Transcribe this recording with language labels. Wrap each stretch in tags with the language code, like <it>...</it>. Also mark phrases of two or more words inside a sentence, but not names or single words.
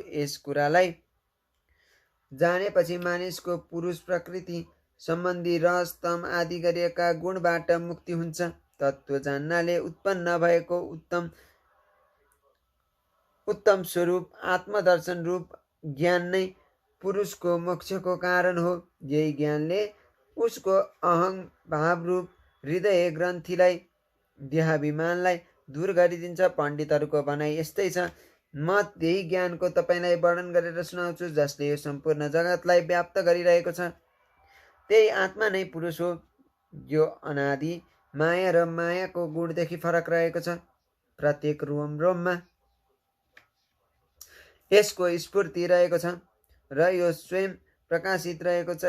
<ne>यस कुरालाई जानेपछि मानिसको पुरुष प्रकृति सम्बन्धी रस, तम आदि गरिएका गुणबाट मुक्ति हुन्छ। तत्त्व जान्नाले उत्पन्न भएको उत्तम स्वरूप आत्मदर्शन रूप ज्ञान नै पुरुषको मोक्षको कारण हो। यही ज्ञानले उसको अहङ भाव रूप हृदय ग्रन्थीलाई, देहाभिमानलाई दूर गरिदिन्छ। पण्डितहरूको भनाइ यस्तै छ। म त्यही ज्ञानको तपाईलाई वर्णन गरेर सुनाउँछु, जसले यो सम्पूर्ण जगतलाई व्याप्त गरिरहेको छ। त्यही आत्मा नै पुरुष हो। यो अनादि माया र मायाको गुणदेखि फरक रहेको छ। प्रत्येक रोम रोममा यसको स्फूर्ति रहेको छ र यो स्वयं प्रकाशित रहेको छ।</ne>